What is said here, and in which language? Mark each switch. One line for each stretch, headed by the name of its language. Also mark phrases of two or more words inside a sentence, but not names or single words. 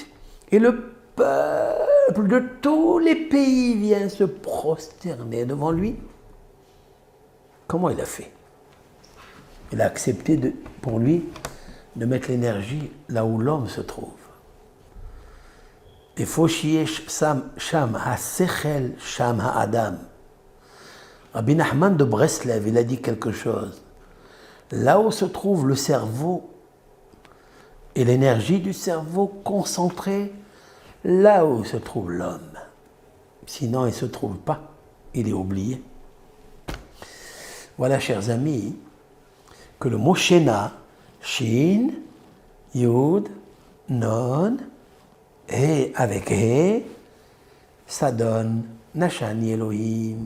French: Et le peuple de tous les pays vient se prosterner devant lui. Comment il a fait? Il a accepté pour lui de mettre l'énergie là où l'homme se trouve. Il faut
Hebrew: שם השכל, שם האדם.
French: Rabbi Nachman de Breslev, il a dit quelque chose. Là où se trouve le cerveau et l'énergie du cerveau concentrée, là où se trouve l'homme. Sinon, il ne se trouve pas, il est oublié. Voilà, chers amis, que le mot Shena, Shin, Yud, Non, et avec He, ça donne
Hebrew: נשני אלהים.